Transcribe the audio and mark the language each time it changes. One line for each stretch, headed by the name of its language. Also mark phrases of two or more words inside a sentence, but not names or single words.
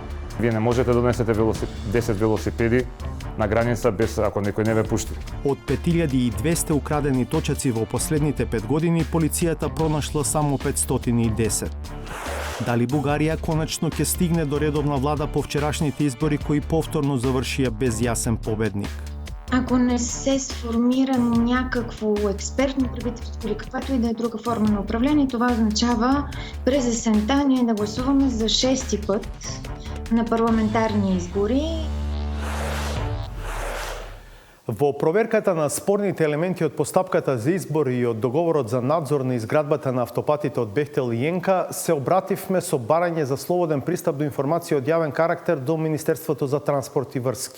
Macedonian: Вие не можете да донесете 10 велосипеди на граница без ако некој не ве пушти. Од 5200 украдени точаци во последните 5 години, полицијата пронашла само 510. Дали Бугарија конечно ќе стигне до редовна влада по вчерашните избори кои повторно завршија без јасен победник?
Bulgarian: Ако не се сформира някакво експертно правителство или каквато и да е друга форма на управление, това означава през есента ние да гласуваме за 6-ти път на парламентарни избори.
Macedonian: Во проверката на спорните елементи од постапката за избори и од договорот за надзор на изградбата на автопатите од Бехтел и ЕНКА се обративме со барање за слободен пристап до информација од јавен карактер до Министерството за транспорт и врски.